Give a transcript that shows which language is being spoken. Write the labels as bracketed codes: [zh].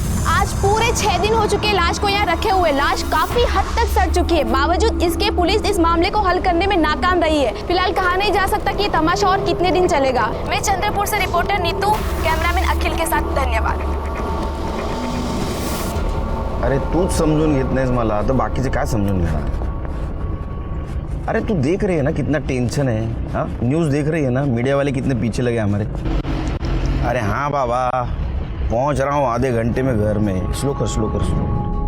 [hi] आज पूरे 6 दिन हो चुके लाश को यहाँ रखे हुए। लाश काफी हद तक सड़ चुकी है, बावजूद इसके पुलिस इस मामले को हल करने में नाकाम रही है। फिलहाल कहा नहीं जा सकता कि ये तमाशा और कितने दिन चलेगा। मैं चंद्रपुर से रिपोर्टर नीतू, कैमरामैन अखिल के साथ, धन्यवाद। [mr] अरे तूच समजून घेत नाहीस मला, तर बाकीचे काय समजून घेणार? [hi] अरे तू देख रही है ना कितना टेंशन है, हाँ न्यूज़ देख रही है ना, मीडिया वाले कितने पीछे लगे हमारे। अरे हाँ बाबा, पहुंच रहा हूँ आधे घंटे में घर में। स्लो कर स्लो कर स्लो कर।